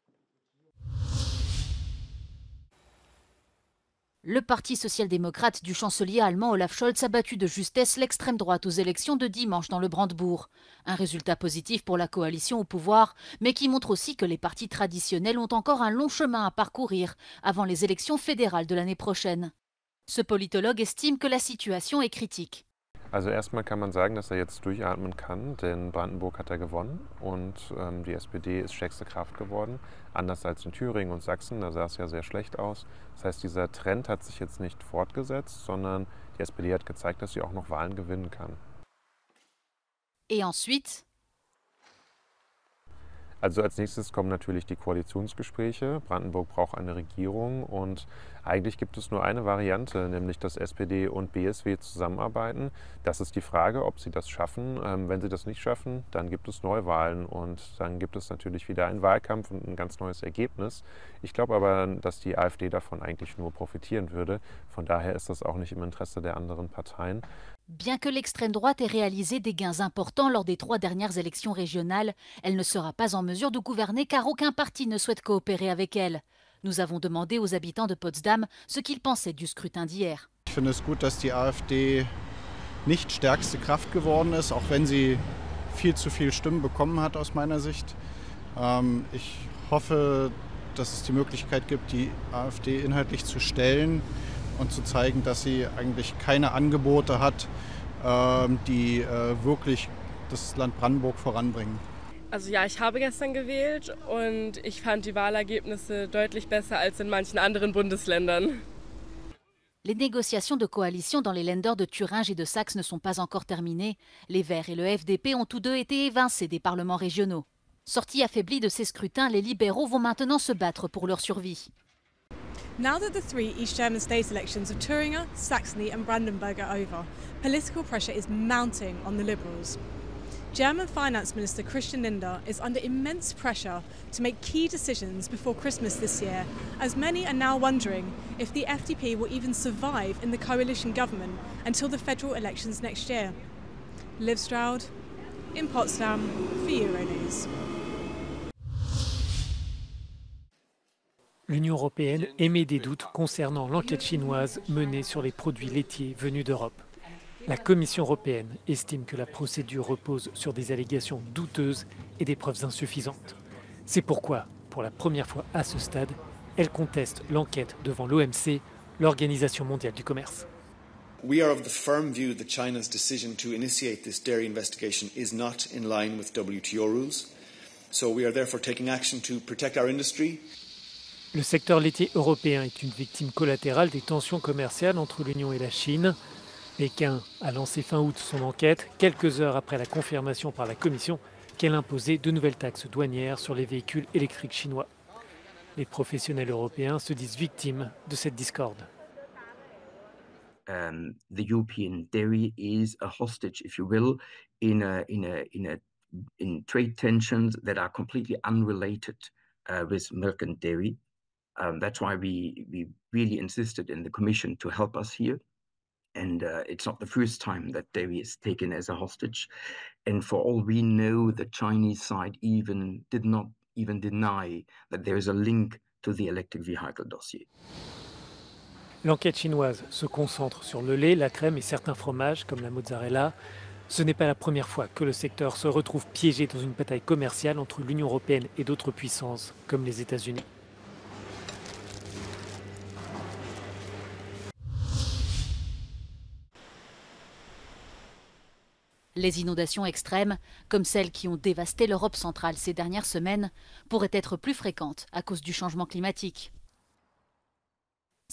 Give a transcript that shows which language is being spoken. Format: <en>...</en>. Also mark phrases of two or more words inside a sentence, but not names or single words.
<fr>Le parti social-démocrate du chancelier allemand Olaf Scholz a battu de justesse l'extrême droite aux élections de dimanche dans le Brandebourg. Un résultat positif pour la coalition au pouvoir, mais qui montre aussi que les partis traditionnels ont encore un long chemin à parcourir avant les élections fédérales de l'année prochaine. Ce politologue estime que la situation est critique.</fr> <de>Also erstmal kann man sagen, dass jetzt durchatmen kann, denn Brandenburg hat gewonnen und die SPD ist stärkste Kraft geworden, anders als in Thüringen und Sachsen, da sah es ja sehr schlecht aus. Das heißt, dieser Trend hat sich jetzt nicht fortgesetzt, sondern die SPD hat gezeigt, dass sie auch noch Wahlen gewinnen kann.</de> <fr>Et ensuite?</fr> <de>Also als nächstes kommen natürlich die Koalitionsgespräche. Brandenburg braucht eine Regierung und eigentlich gibt es nur eine Variante, nämlich dass SPD und BSW zusammenarbeiten. Das ist die Frage, ob sie das schaffen. Wenn sie das nicht schaffen, dann gibt es Neuwahlen und dann gibt es natürlich wieder einen Wahlkampf und ein ganz neues Ergebnis. Ich glaube aber, dass die AfD davon eigentlich nur profitieren würde. Von daher ist das auch nicht im Interesse der anderen Parteien.</de> <fr>Bien que l'extrême droite ait réalisé des gains importants lors des 3 dernières élections régionales, elle ne sera pas en mesure de gouverner car aucun parti ne souhaite coopérer avec elle. Nous avons demandé aux habitants de Potsdam ce qu'ils pensaient du scrutin d'hier.</fr> <de>Ich finde es gut, dass die AfD nicht stärkste Kraft geworden ist, auch wenn sie viel zu viele Stimmen bekommen hat aus meiner Sicht. Ich hoffe, dass es die Möglichkeit gibt, die AfD inhaltlich zu stellen und zu zeigen, dass sie eigentlich keine Angebote hat, die wirklich das Land Brandenburg voranbringen. Also ja, ich habe gestern gewählt und ich fand die Wahlergebnisse deutlich besser als in manchen anderen Bundesländern.</de> <fr>Les négociations de coalition dans les Länder de Thuringe et de Saxe ne sont pas encore terminées. Les Verts et le FDP ont tous deux été évincés des parlements régionaux. Sortis affaiblis de ces scrutins, les libéraux vont maintenant se battre pour leur survie.</fr> <en>Now that the 3 East German state elections of Thuringia, Saxony and Brandenburg are over, political pressure is mounting on the Liberals. German Finance Minister Christian Lindner is under immense pressure to make key decisions before Christmas this year, as many are now wondering if the FDP will even survive in the coalition government until the federal elections next year. Liv Stroud, in Potsdam, for Euronews.</en> <fr>L'Union européenne émet des doutes concernant l'enquête chinoise menée sur les produits laitiers venus d'Europe. La Commission européenne estime que la procédure repose sur des allégations douteuses et des preuves insuffisantes. C'est pourquoi, pour la première fois à ce stade, elle conteste l'enquête devant l'OMC, l'Organisation mondiale du commerce.</fr> <en>We are of the firm view that China's decision to initiate this dairy investigation is not in line with WTO rules. So we are therefore taking action to protect our industry.</en> <fr>Le secteur laitier européen est une victime collatérale des tensions commerciales entre l'Union et la Chine. Pékin a lancé fin août son enquête, quelques heures après la confirmation par la Commission qu'elle imposait de nouvelles taxes douanières sur les véhicules électriques chinois. Les professionnels européens se disent victimes de cette discorde.</fr> <en>The European dairy is a hostage, if you will, in trade tensions that are completely unrelated with milk and dairy. That's why we really insisted in the Commission to help us here. And it's not the first time that dairy is taken as a hostage. And for all we know, the Chinese side did not even deny that there is a link to the electric vehicle dossier.</en> <fr>L'enquête chinoise se concentre sur le lait, la crème et certains fromages comme la mozzarella. Ce n'est pas la première fois que le secteur se retrouve piégé dans une bataille commerciale entre l'Union européenne et d'autres puissances comme les États-Unis. Les inondations extrêmes, comme celles qui ont dévasté l'Europe centrale ces dernières semaines, pourraient être plus fréquentes à cause du changement climatique.</fr>